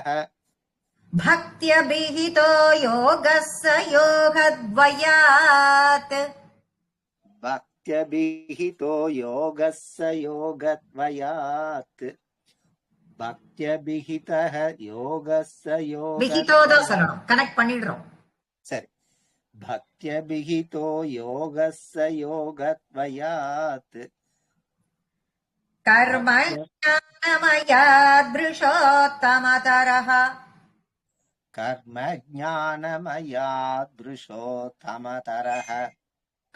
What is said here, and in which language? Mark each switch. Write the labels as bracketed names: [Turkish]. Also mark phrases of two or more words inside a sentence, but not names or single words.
[Sanskrit] भक्त्यभिहितो योगस्य योगद्वयात्. भक्त्यभिहितो योगस्य योगद्वयात्. भक्त्यभिहितः योगस्य [Tamil] விஹிதோ தான் சொல்லணும், கனெக்ட் பண்ணிடுறோம். சரி. [Sanskrit] भक्त्यभिहितो योगस्य योगद्वयात्. कर्मज्ञानमयात् दृशोत्तमतरः. कर्मज्ञानमयात् दृशोत्तमतरः.